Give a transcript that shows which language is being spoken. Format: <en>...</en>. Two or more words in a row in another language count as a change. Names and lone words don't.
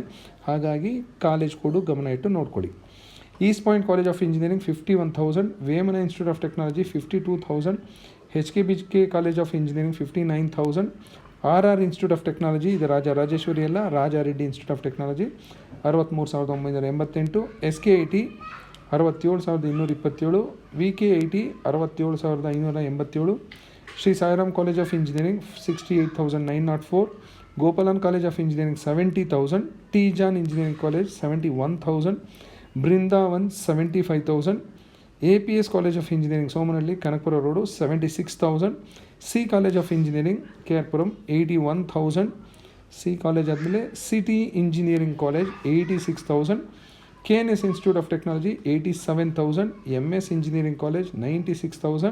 <kn>ಹಾಗಾಗಿ ಕಾಲೇಜ್ ಕೋಡು ಗಮನ ಇಟ್ಟು ನೋಡ್ಕೊಳ್ಳಿ. ಈಸ್ಟ್ ಪಾಯಿಂಟ್ ಕಾಲೇಜ್ ಆಫ್ ಇಂಜಿನಿಯರಿಂಗ್ 51000, ವೇಮನ ಇನ್ಸ್ಟಿಟ್ಯೂಟ್ ಆಫ್ ಟೆಕ್ನಾಲಜಿ 52000, HKBK ಕಾಲೇಜ್ ಆಫ್ ಇಂಜಿನಿಯರಿಂಗ್ 59000, RR ಇನ್ಸ್ಟಿಟ್ಯೂಟ್ ಆಫ್ ಟೆಕ್ನಾಲಜಿ, ಇದು ರಾಜರಾಜೇಶ್ವರಿ ಅಲ್ಲ, ರಾಜಾರೆಡ್ಡಿ ಇನ್ಸ್ಟಿಟ್ಯೂಟ್ ಆಫ್ ಟೆಕ್ನಾಲಜಿ 63988, SKIT 67227, VKIT 67587, ಶ್ರೀ ಸಾಯಿರಾಮ್ ಕಾಲೇಜ್ ಆಫ್ ಇಂಜಿನಿಯರಿಂಗ್ 68904,</kn> <en>Gopalan College of Engineering 70,000, Tijan Engineering College 71,000, Brindavan 75,000, APS College of Engineering Somanalli Kanakpura Road 76,000, C College of Engineering Kerpuram 81,000, C College admile City Engineering College 86,000, KNS Institute of Technology 87,000, MS Engineering College 96,000.</en>